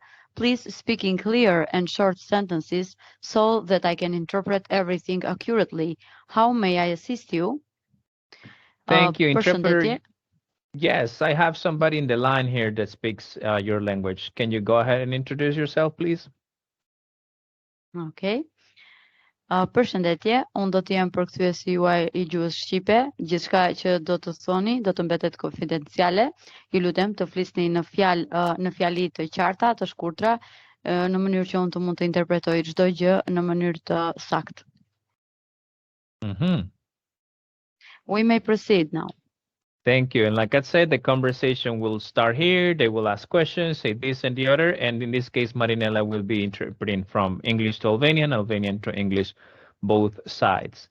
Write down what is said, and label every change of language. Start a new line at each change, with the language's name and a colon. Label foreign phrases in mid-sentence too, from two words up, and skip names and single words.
English: Please speak in clear and short sentences so that I can interpret everything accurately. How may I assist you? Thank you, interpreter.
Albanian: Përshëndetje.
English: Yes, I have somebody in the line here that speaks your language. Can you go ahead and introduce yourself, please? Okay.
Albanian: Përshëndetje, unë do të jem përkthyesi juaj I gjuhës shqipe. Gjithçka që do të thoni do të mbetet konfidenciale. Ju lutem të flisni në fjali të qarta, të shkurtra, në mënyrë që unë të mund të interpretoj çdo gjë në mënyrë të saktë.
English: We may proceed now. Thank you. And like I said, the conversation will start here. They will ask questions, say this and the other. And in this case, Marinela will be interpreting from English to Albanian, Albanian to English, both sides.